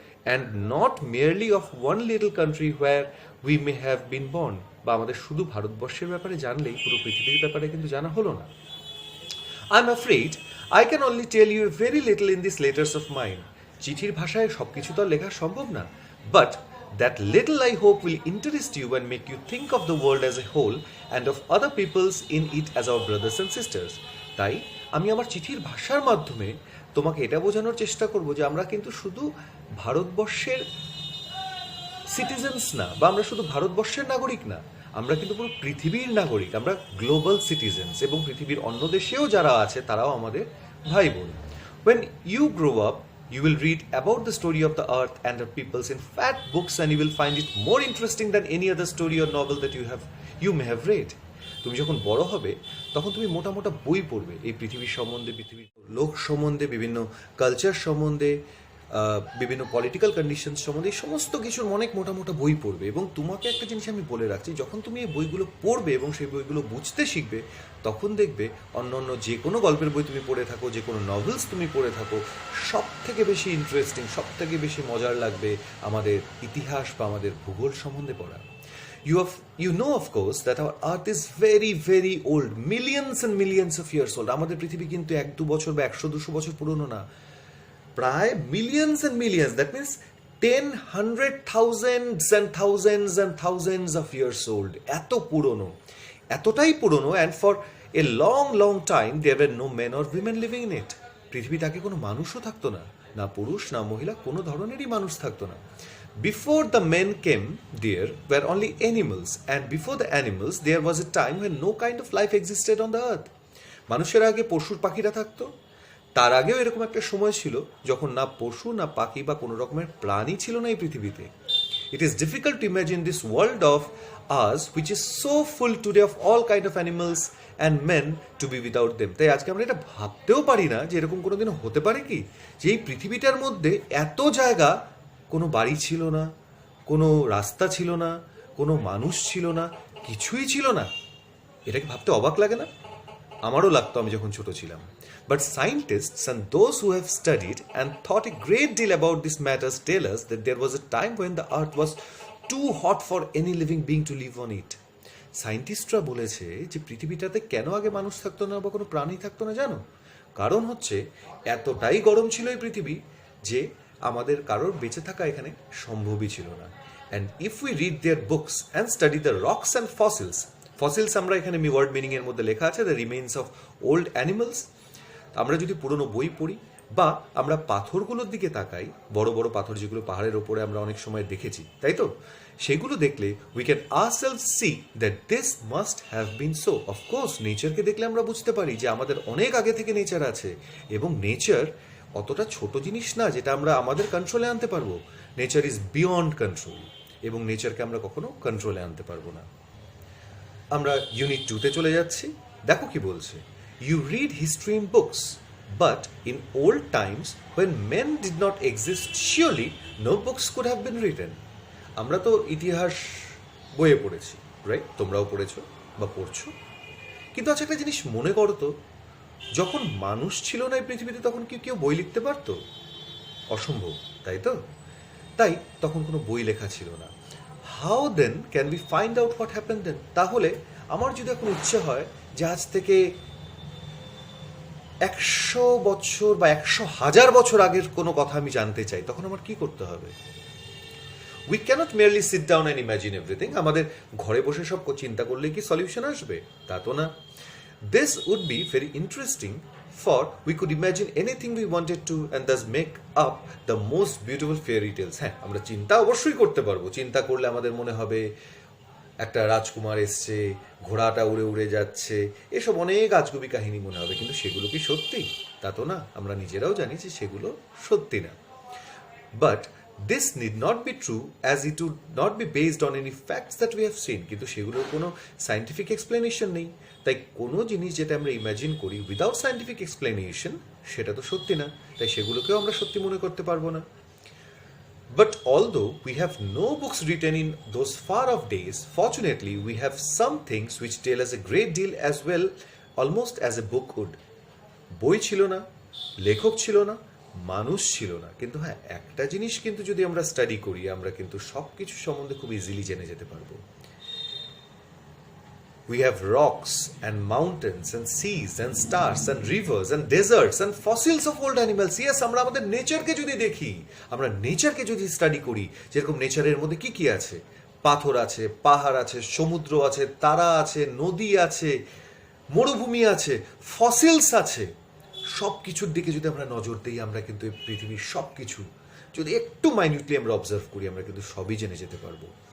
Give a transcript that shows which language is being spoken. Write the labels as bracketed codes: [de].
[en] and not merely of one little country where we may have been born, [bn] বা আমাদের শুধু ভারতবর্ষের ব্যাপারে জানলেই পুরো পৃথিবীর ব্যাপারে কিন্তু জানা হলো না। [en] I'm afraid I can only tell you a very little in these letters of mine. [bn] চিঠির ভাষায় সবকিছু তো লেখা সম্ভব না, but [en] that little I hope will interest you and make you think of the world as a whole and of other peoples in it as our brothers and sisters. [bn] তাই আমি আমার চিঠির ভাষার মাধ্যমে তোমাকে এটা বোঝানোর চেষ্টা করব যে আমরা কিন্তু শুধু ভারতবর্ষের সিটিজেন্স না, বা আমরা শুধু ভারতবর্ষের নাগরিক না, আমরা কিন্তু পুরো পৃথিবীর নাগরিক, আমরা গ্লোবাল সিটিজেন্স, এবং পৃথিবীর অন্য দেশেও যারা আছে তারাও আমাদের ভাই বোন। [en] When you grow up, you will read about the story of the earth and her peoples in fat books, and you will find it more interesting than any other story or novel that you may have read. [bn] তুমি যখন বড় হবে তখন তুমি মোটা মোটা বই পড়বে এই পৃথিবীর সম্বন্ধে, পৃথিবীর লোক সম্বন্ধে, বিভিন্ন কালচার সম্বন্ধে, বিভিন্ন পলিটিক্যাল কন্ডিশন সম্বন্ধে, এই সমস্ত কিছুর অনেক মোটা মোটা বই পড়বে। এবং তোমাকে একটা জিনিস আমি বলে রাখছি, যখন তুমি এই বইগুলো পড়বে এবং সেই বইগুলো বুঝতে শিখবে, তখন দেখবে অন্য অন্য যে কোনো গল্পের বই তুমি পড়ে থাকো, যে কোনো নভেলস তুমি পড়ে থাকো, সব থেকে বেশি ইন্টারেস্টিং, সব থেকে বেশি মজার লাগবে আমাদের ইতিহাস বা আমাদের ভূগোল সম্বন্ধে পড়া। [en] You know, of course, that our earth is very, very old, millions and millions of years old. [bn] আমাদের পৃথিবী কিন্তু 1-2 বছর বা 100-200 বছর পুরনো না, প্রায় [en] millions and millions, that means [bn] 10, 100, [en] thousands and thousands and thousands of years old. [bn] এত পুরনো, এতটাই পুরনো, [en] And for a long long time there were no men or women living in it. [bn] পৃথিবীতে আগে কোনো মানুষও থাকতো না, না পুরুষ না মহিলা, কোনো ধরনেরই মানুষ থাকতো না। [en] Before the men came, there were only animals, and before the animals there was a time when no kind of life existed on the earth. [bn] মানুষের আগে পশুর পাখিরা থাকতো, তার আগেও এরকম একটা সময় ছিল যখন না পশু না পাখি বা কোনো রকমের প্রাণী ছিল না এই পৃথিবীতে। [en] It is difficult to imagine this world of ours which is so full today of all kind of animals and men to be without them. [bn] তাই আজকে আমরা এটা ভাবতেও পারি না যে এরকম কোনোদিনও হতে পারে কি, যে এই পৃথিবীটার মধ্যে এত জায়গা, কোনো বাড়ি ছিল না, কোনো রাস্তা ছিল না, কোনো মানুষ ছিল না, কিছুই ছিল না। এটাকে ভাবতে অবাক লাগে না? আমারও লাগতো আমি যখন ছোট ছিলাম। [en] But scientists and those who have studied and thought a great deal about these matters tell us that there was a time when the earth was too hot for any living being to live on it. [bn] সায়েন্টিস্টরা বলেছে যে পৃথিবীটাতে কেন আগে মানুষ থাকতো না বা কোনো প্রাণী থাকতো না জানো? কারণ হচ্ছে এতটাই গরম ছিল এই পৃথিবী যে আমাদের কারোর বেঁচে থাকা এখানে সম্ভবই ছিল না। [en] And if we read their books and study the rocks and fossils, [bn] আমরা এখানে ওয়ার্ড মিনিং এর মধ্যে লেখা আছে [en] the remains of old animals, [bn] আমরা যদি পুরনো বই পড়ি বা আমরা পাথরগুলোর দিকে তাকাই, বড় বড় পাথর যেগুলো পাহাড়ের ওপরে আমরা অনেক সময় দেখেছি, তাই তো, সেগুলো দেখলে [en] We can ourselves see that this must have been so. [bn] Of course, নেচারকে দেখলে আমরা বুঝতে পারি যে আমাদের অনেক আগে থেকে নেচার আছে, এবং নেচার অতটা ছোট জিনিস না যেটা আমরা আমাদের কন্ট্রোলে আনতে পারবো। [en] nature is beyond control, [bn] এবং নেচারকে আমরা কখনো কন্ট্রোলে আনতে পারবো না। আমরা ইউনিট 2-তে চলে যাচ্ছি, দেখো কি বলছে। [en] You read history in books, but in old times when men did not exist, surely no books could have been written. [bn] আমরা তো ইতিহাস বইয়ে পড়েছি, রাইট? তোমরাও পড়েছো বা পড়ছো, কিন্তু আচ্ছা একটা জিনিস মনে করো তো, যখন মানুষ ছিল না এই পৃথিবীতে তখন কি কেউ বই লিখতে পারতো? অসম্ভব, তাই তো? তাই তখন কোনো বই লেখা ছিল না। [en] How then can be find out what happen then? [bn] তাহলে আমার যদি এখন ইচ্ছে হয় যে আজ থেকে 100 বছর বা 100,000 বছর আগের কোনো কথা আমি জানতে চাই, তখন আমার কি করতে হবে? [en] We cannot merely sit down and imagine everything. [bn] আমাদের ঘরে বসে সব চিন্তা করলে কি সলিউশন আসবে? তা তো না। [en] This would be very interesting, for we could imagine anything we wanted to and thus make up the most beautiful fairy tales. [bn] হ্যাঁ, আমরা চিন্তা অবশ্যই করতে পারবো। চিন্তা করলে আমাদের মনে হবে একটা রাজকুমার এসছে, ঘোড়াটা উড়ে উড়ে যাচ্ছে, এসব অনেক আজগুবি কাহিনী মনে হবে, কিন্তু সেগুলো কি সত্যি? তা তো না, আমরা নিজেরাও জানি যে সেগুলো সত্যি না। [en] But this need not be true, as it would not be based on any facts that we have seen. [bn] কিন্তু সেগুলোর কোনো সায়েন্টিফিক এক্সপ্লেনেশন নেই। তাই কোনো জিনিস যেটা আমরা ইমাজিন করি উইদাউট সায়েন্টিফিক এক্সপ্লেনেশন, সেটা তো সত্যি না। তাই সেগুলোকেও আমরা সত্যি মনে করতে পারবো না। [en] But although we have no books written in those far off days, fortunately we have some things which tell us a great deal as well, almost as a book would. [bn] বই ছিল না, লেখক ছিল না, মানুষ ছিল না, কিন্তু হ্যাঁ, একটা জিনিস কিন্তু যদি আমরা স্টাডি করি, আমরা কিন্তু সব কিছু সম্বন্ধে খুব ইজিলি জেনে যেতে পারবো। [en] We have rocks and mountains and seas and stars and rivers and deserts and fossils of old animals. [bn] Yes, আমরা আমাদের নেচারকে যদি দেখি, আমরা নেচারকে যদি স্টাডি করি, যেরকম নেচারের মধ্যে কি কি আছে, পাথর আছে, পাহাড় আছে, সমুদ্র আছে, তারা আছে, নদী আছে, মরুভূমি আছে, ফসিলস আছে, সব কিছুর দিকে যদি আমরা নজর দিই, আমরা কিন্তু এই পৃথিবীর সব কিছু যদি একটু মাইনিউটলি আমরা অবজার্ভ করি, আমরা কিন্তু সবই জেনে যেতে পারবো।